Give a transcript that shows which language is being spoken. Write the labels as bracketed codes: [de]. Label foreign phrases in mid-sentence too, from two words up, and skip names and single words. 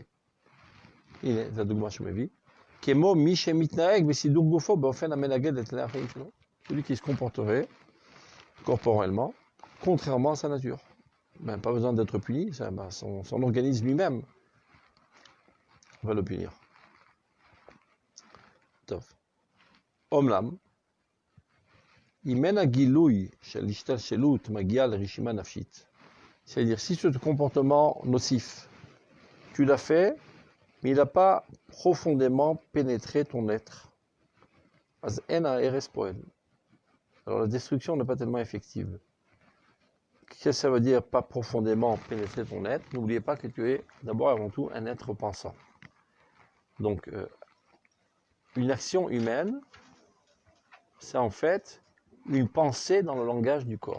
[fr] Il est, celui qui se comporterait corporellement contrairement à sa nature. Ben, pas besoin d'être puni, son organisme lui-même va le punir. [he] טוב. אומנם, אם אין הגילוי של השתלשלות מגיע לרשימה נפשית, [fr] c'est-à-dire si ce comportement nocif, tu l'as fait, mais il n'a pas profondément pénétré ton être. [he] אז אין ההרס פועל. [fr] Alors la destruction n'est pas tellement effective. Qu'est-ce que ça veut dire pas profondément pénétrer ton être? N'oubliez pas que tu es d'abord avant tout un être pensant. Donc une action humaine, c'est en fait une pensée dans le langage du corps.